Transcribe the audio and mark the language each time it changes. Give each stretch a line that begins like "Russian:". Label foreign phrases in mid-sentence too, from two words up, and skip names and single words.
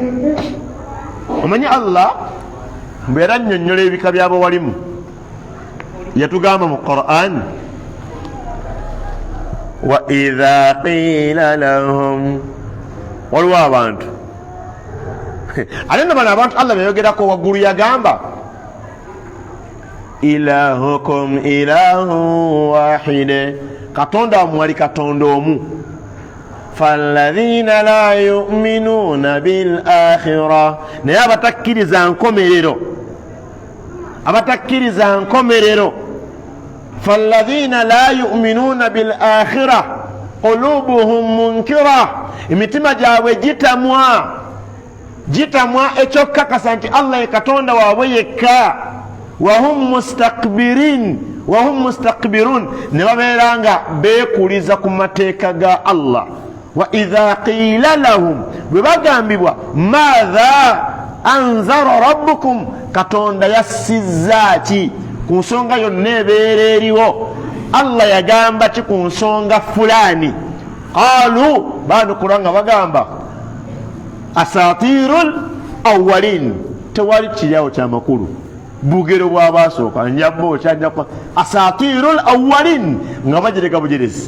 Ganda: Omanyi Allah mbeera annyonnyola ebika by'abawalimu yatugamba mu Qur'an
Arabic: وإذا قيل لهم,
Ganda: waliwo abantu ate nno bano abantu Allah beyogerako waggulu yagamba
Arabic: إلهكم إله واحد,
Ganda: katonda wammwe ali katonda omu.
Arabic: فالذين لا يؤمنون بالآخرة,
Ganda: naye abatakkiriza nkomerero
Arabic: فالذين لا يؤمنون بالآخرة قلوبهم منكرة,
Ganda: emitima gyabwe gitamwa ekyokukakasa nti Allah ye katonda waabwe yekka.
Arabic: وهم مستكبرون,
Ganda: ne babeera nga beekuliza ku mateeka ga Allah.
Arabic: وإذا قيل لهم,
Ganda: bwe bagambibwa
Arabic: ماذا أنزل ربكم,
Ganda: katonda yassizza ki ku nsonga yonna ebeera eriwo, Allah yagamba ki ku nsonga fulani, qalu baanukula nga bagamba
Arabic: أساطير الأولين,
Ganda: tewali kiryawo kyamakulu bugero bw'abaasooka njabbo kyanjakwa
Arabic: أساطير الأولين
Ganda: nga bagireka bujerezi.